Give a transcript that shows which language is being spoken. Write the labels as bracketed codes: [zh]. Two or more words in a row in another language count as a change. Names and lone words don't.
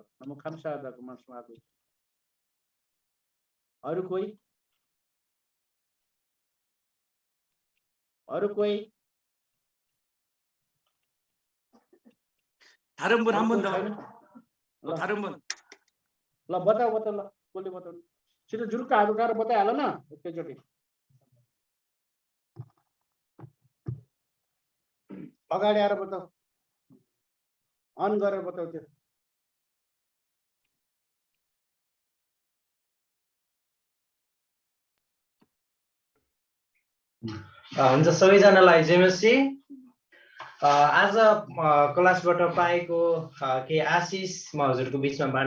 [ko] 너무 감사하다고 말씀하고 있습니다. 어느 कोही 다른 분 한 번 더. 다른 분. [ne] ल बताऊ ल कसले बताउनु छिटो जुरुक्क हात उठाएर बताइहाल न एकैचोटि अगाडि आएर बताऊ अन गरेर बताऊ त्यो हुन्छ सबैजनालाई जय मसीह आज क्लासबाट पाएको केही आशिष म हजुरको बीचमा बाँड्न